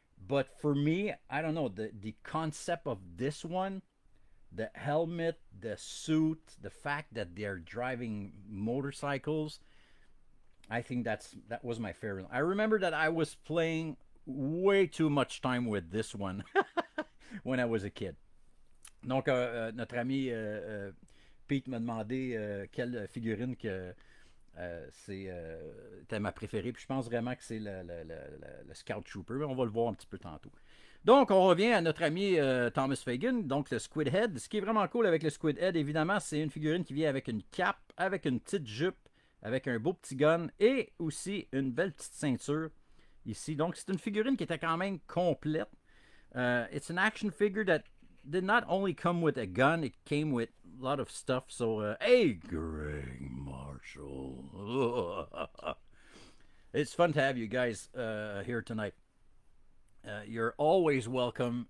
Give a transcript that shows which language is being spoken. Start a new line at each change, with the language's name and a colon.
English: But for me, I don't know, the concept of this one, the helmet, the suit, the fact that they're driving motorcycles, I think that was my favorite. I remember that I was playing way too much time with this one when I was a kid.
French: Donc, notre ami Pete m'a demandé quelle figurine que c'était ma préférée. Puis je pense vraiment que c'est le Scout Trooper. Mais on va le voir un petit peu tantôt. Donc, on revient à notre ami Thomas Fagan, donc le Squid Head. Ce qui est vraiment cool avec le Squid Head, évidemment, c'est une figurine qui vient avec une cape, avec une petite jupe, avec un beau petit gun et aussi une belle petite ceinture ici. Donc, c'est une figurine qui était quand même complète.
English: It's an action figure that did not only come with a gun, it came with a lot of stuff. So, hey, Greg Marshall. It's fun to have you guys here tonight. You're always welcome.